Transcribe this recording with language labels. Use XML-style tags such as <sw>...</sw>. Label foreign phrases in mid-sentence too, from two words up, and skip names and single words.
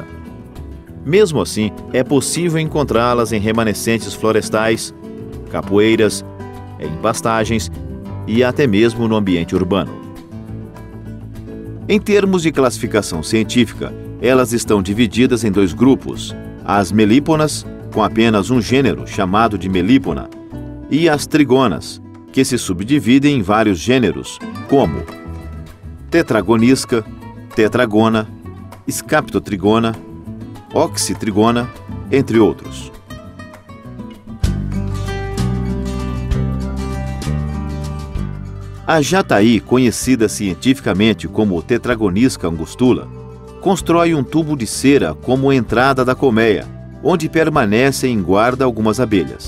<pt>Mesmo assim, é possível encontrá-las em remanescentes florestais, capoeiras, em pastagens e até mesmo no ambiente urbano. Em termos de classificação científica, elas estão divididas em 2 grupos: as melíponas, com apenas um gênero chamado de melípona, e as trigonas, que se subdividem em vários gêneros, como tetragonisca, tetragona, scaptotrigona, oxytrigona, entre outros. A jataí, conhecida cientificamente como Tetragonisca angustula, constrói um tubo de cera como entrada da colmeia onde permanecem em guarda algumas abelhas.</pt>